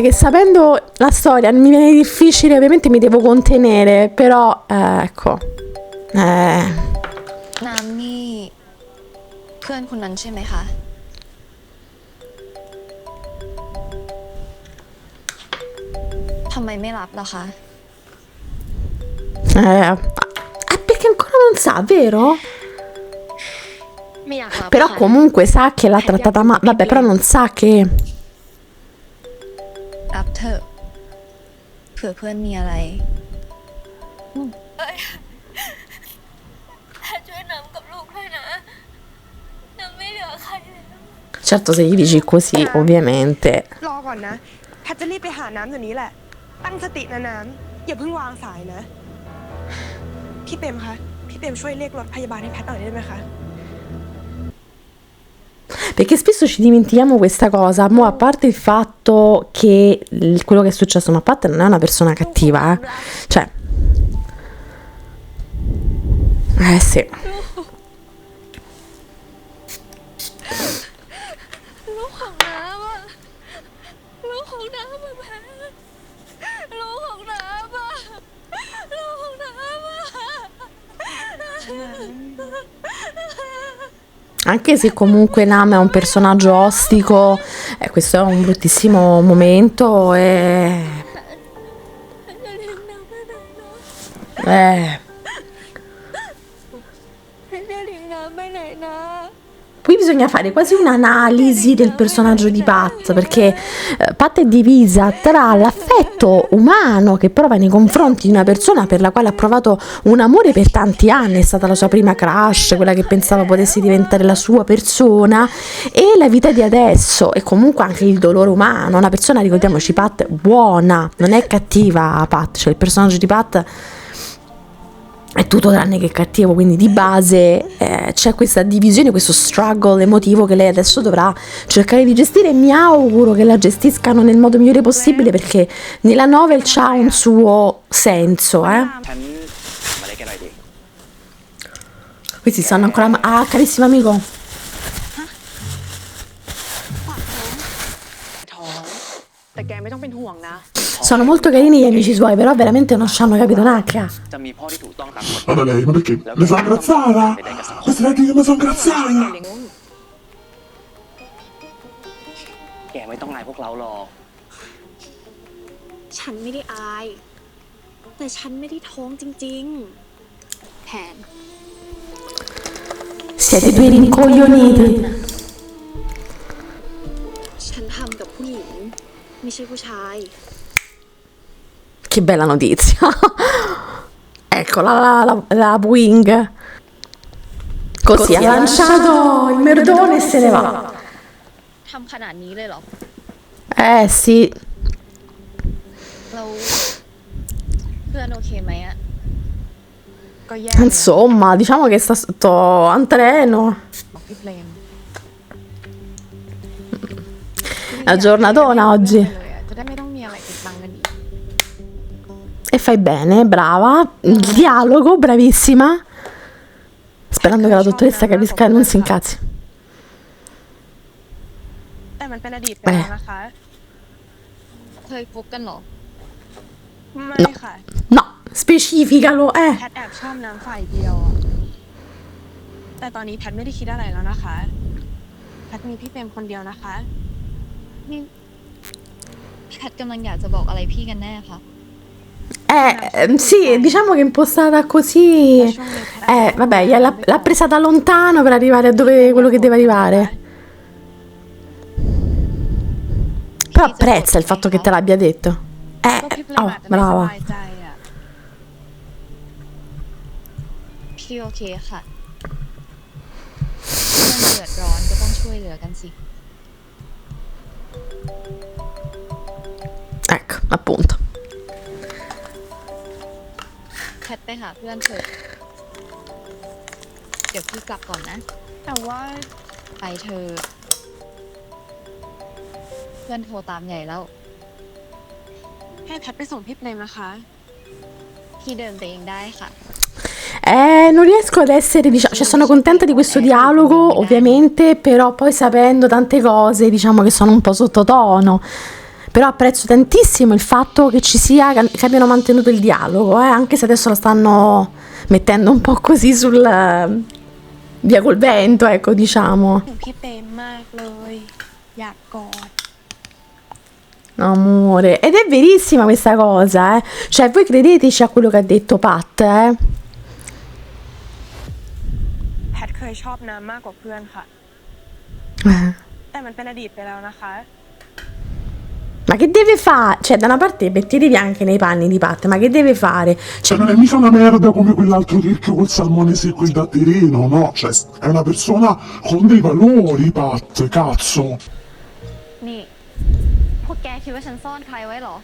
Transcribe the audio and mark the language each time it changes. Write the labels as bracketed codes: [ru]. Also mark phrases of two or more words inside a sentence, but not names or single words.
[it] Che sapendo la storia mi viene difficile, ovviamente mi devo contenere, però ecco. [th] น้ำนี่เพื่อนคนนั้นใช่ไหมคะ ทำไมไม่รับล่ะคะ [it] Perché ancora non sa, vero? [th] ไม่อยากรับ [it] Però [th] ค่ะ [it] comunque sa che l'ha trattata male, vabbè, però non sa che... [th] รับเถอะเผื่อเพื่อนมีอะไร ช่วยน้ำกับลูกด้วยนะน้ำไม่เหลือใครแล้ว [it] Certo, se gli dici così, ovviamente. [th] รอก่อนนะ แพทจะรีบไปหาน้ำเดี๋ยวนี้แหละ ตั้งสตินะน้ำอย่าเพิ่งวางสายนะ พี่เปรมคะ พี่เปรมช่วยเรียกรถพยาบาลให้แพทหน่อยได้ไหมคะ [it] Perché spesso ci dimentichiamo questa cosa, mo a parte il fatto che quello che è successo, ma Pat non è una persona cattiva, cioè... sì. [th] ลูกของน้ำอะลูกของน้ำอะแพ้ลูกของน้ำอะลูกของน้ำอะ [it] Anche se comunque Nam è un personaggio ostico, questo è un bruttissimo momento e... [th] จะเลี้ยงน้ำไปไหนนะ จะเลี้ยงน้ำไปไหนนะ [it] Qui bisogna fare quasi un'analisi del personaggio di Pat, perché Pat è divisa tra l'affetto umano che prova nei confronti di una persona per la quale ha provato un amore per tanti anni, è stata la sua prima crush, quella che pensava potesse diventare la sua persona, e la vita di adesso, e comunque anche il dolore umano. Una persona, ricordiamoci, Pat buona, non è cattiva Pat, cioè il personaggio di Pat è tutto tranne che cattivo, quindi di base c'è questa divisione, questo struggle emotivo che lei adesso dovrà cercare di gestire, e mi auguro che la gestiscano nel modo migliore possibile, perché nella novel c'ha un suo senso, [th] ฉันมาเล่นกันหน่อยดิ [it] Questi stanno ancora... Ah, carissimo amico. [th] ท้องแต่แกไม่ต้องเป็นห่วงนะ [it] Sono molto carini gli amici suoi, però veramente non ci hanno capito un H. [th] จะมีพ่อที่ถูกต้องตามกฎ [it] Guarda lei, ma perché? Mi sono ingrazzata? Questa è che mi sono ingrazzata! [th] แกไม่ต้องอายพวกเราหรอก ฉันไม่ได้อาย แต่ฉันไม่ได้ท้องจริงๆแผน [it] Siete due rincoglioniti. [th] ฉันทำกับผู้หญิงไม่ใช่ผู้ชาย [it] Che bella notizia. Eccola la Boeing. Così ha lanciato il merdone e se ne va. [th] ทำขนาดนี้เลยเหรอ [it] Sì. [th] เราเพื่อนโอเคไหมอะ ก็แย่เลย [it] Insomma, diciamo che sta sotto un treno. [th] บอกพี่เปรม [it] È una giornatona oggi. [th] เลยอะจะได้ไม่ต้องมีอะไรติดบังกันอีก [it] E fai bene, brava. Il dialogo, bravissima. Sperando che la dottoressa capisca e non si incazzi. [th] แต่มันเป็นอดีตไปแล้วนะคะ เคยคบกันเหรอ ไม่ค่ะ [it] No, specificalo, [th] แพทแอบชอบน้ำฝ่ายเดียวอะแต่ตอนนี้แพทไม่ได้คิดอะไรแล้วนะคะ แพทมีพี่เปรมคนเดียวนะคะ นี่แพทกำลังอยากจะบอกอะไรพี่กันแน่คะ [it] Sì, diciamo che è impostata così. Vabbè, l'ha presa da lontano per arrivare a dove quello che deve arrivare. Però apprezza il fatto che te l'abbia detto. [th] ก็พี่เปรม [it] Oh, [th] อาจจะไม่ส [it] brava. [th] บายใจอะ พี่โอเคค่ะเพื่อนเดือดร้อนก็ต้องช่วยเหลือกันสิ [it] Ecco, appunto. [th] แพทไปหาเพื่อนเถอะเดี๋ยวพี่กลับก่อนนะ แต่ว่า ไปเธอะเพื่อนโทรตามใหญ่แล้ว ให้แพทไปส่งพี่เปรมนะคะ พี่เดินไปเองได้ค่ะ [it] Non riesco ad essere, diciamo, cioè sono contenta di questo dialogo, ovviamente, però poi sapendo tante cose, diciamo che sono un po' sottotono. Però apprezzo tantissimo il fatto che ci sia, che abbiano mantenuto il dialogo, anche se adesso lo stanno mettendo un po' così sul via col vento, ecco, diciamo. [th] ถึงพี่เปรมมากเลย อยากกอด [it] Amore, ed è verissima questa cosa, cioè voi credeteci a quello che ha detto Pat, [th] แพทเคยชอบน้ำมากกว่าเพื่อนค่ะ แต่มันเป็นอดีตไปแล้วนะคะ [it] Ma che deve fare? Cioè, da una parte mettetevi anche nei panni di Pat, ma che deve fare? Cioè, non è mica una merda come quell'altro tirchio col salmone secco in datterino, no? Cioè, è una persona con dei valori, Pat, cazzo. [th] นี่พวกแกคิดว่าฉันซ่อนใครไว้เหรอ